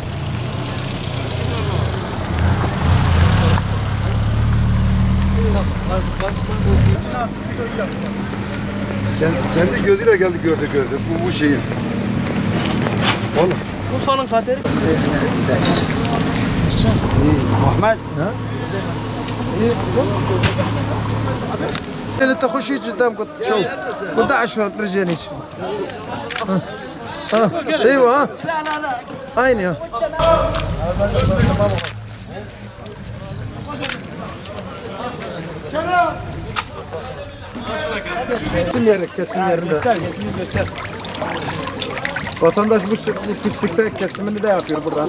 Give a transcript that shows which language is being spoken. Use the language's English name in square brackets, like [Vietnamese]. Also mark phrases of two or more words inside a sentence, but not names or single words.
[Turkish] Kendi gözüyle geldi gördü bu şeyi. Oğlum. Urfa'nın kaderi. Ahmet. [Arabic] انت خشي قدام قلت شوف قلت 10 رجعني ها ايوه ها عيني ها [Turkish] kesin yerinde. Vatandaş bu pislikte kesimini de yapıyor buradan.